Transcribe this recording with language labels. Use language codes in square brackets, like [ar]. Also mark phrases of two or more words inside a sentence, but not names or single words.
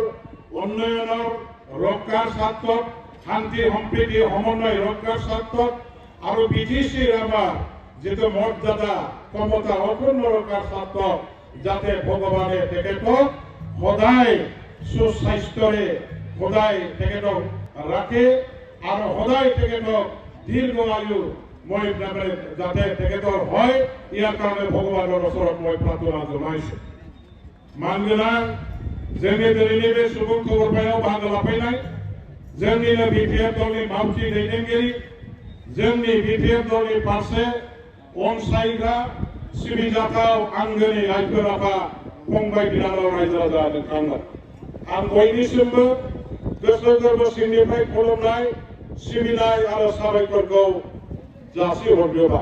[as] উন্নয়নৰ ৰক্ষাৰ স্বাৰ্থত শান্তি সম্প্ৰীতি সমন্বয় ৰক্ষাৰ স্বাৰ্থত আৰু বিটিসিৰ আমাৰ যেটো মৰ্যাদা ক্ষমতা অক্ষুণ্ণ ৰক্ষাৰ স্বাৰ্থত যাতে ভগৱানে তেখেতক সদায় সুস্বাস্থ্যৰে সদায় তেখেতক ৰাখে আৰু সদায় তেখেতক দীৰ্ঘ আয়ু মই যাতে তেখেতৰ হয় ইয়াৰ কাৰণে ভগৱানৰ ওচৰত মই প্ৰাৰ্থনা জনাইছো। [brx] मानगोनां जोंनि दिनैनि बे सुबुं खबरफायाव बाहागो लाफैनाय जोंनिनो बिपिएफ दलनि मावथि दैदेनगिरि जोंनि बिपिएफ दलनि फारसे अनसायग्रा सिबिजाथाव आंगोनि आइफोर आफा फंबाय बिनानाव रायजो राजा नोंथांमोन आं बयनिसिमबो गोसो गोरबो सिंनिफ्राय खुलुमनाय सिबिनाय आरो साबायखरखौ जासिहरग्रोबाय।